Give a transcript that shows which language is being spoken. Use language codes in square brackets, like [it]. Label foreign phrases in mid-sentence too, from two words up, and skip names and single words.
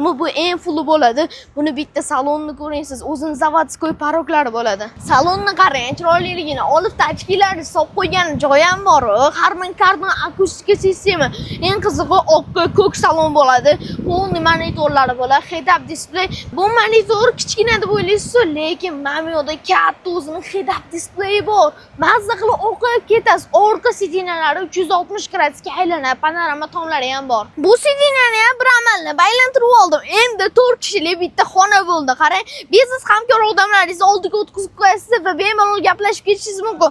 [uz] Bu eng fulli bo'ladi. Buni bitta salonni ko'ringsiz, o'zini zavodskoy paroklari bo'ladi. Salonni qarang, chiroyliligini, olib tachkilari solib qo'ygan joyi ham bor. Harman Kardon akustika sistema. Eng qizig'i ko'k salon bo'ladi. Monitorlari bo'ladi, [en] head-up display. [uz] Bu monitor kichkina deb o'ylaysiz, lekin mana bu yerda katta o'zining [en] head-up displayi [uz] bor. Mazza qilib o'qib ketasiz. Orqa sidinalari 360 gradusga aylanadi, panorama tomlari ham bor. Bu sidinani ham bir amallab aylantirib oldim. Endi 4 kishilik bitta xona bo'ldi. Qarang, biznes hamkor odamlaringizni oldiga o'tkazib qo'yasiz va bemalol gaplashib ketishingiz mumkin.